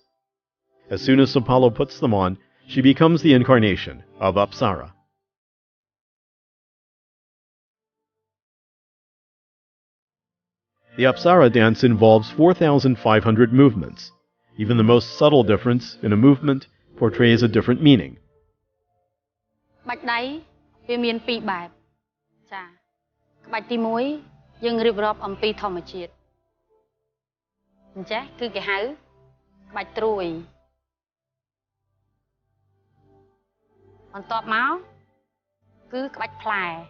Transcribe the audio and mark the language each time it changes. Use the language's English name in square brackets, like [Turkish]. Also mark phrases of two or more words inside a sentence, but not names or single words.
[English] As soon as Sapalo puts them on, she becomes the incarnation of Apsara. The Apsara dance involves 4,500 movements. Even the most subtle difference in a movement portrays a different meaning. [Khmer] ក្បាច់ដៃវាមានពីរបែបចាក្បាច់ទី1យើងរៀបរាប់អំពីធម្មជាតិអញ្ចឹងគឺគេហៅក្បាច់ត្រួយបន្ទាប់មកគឺក្បាច់ផ្លែ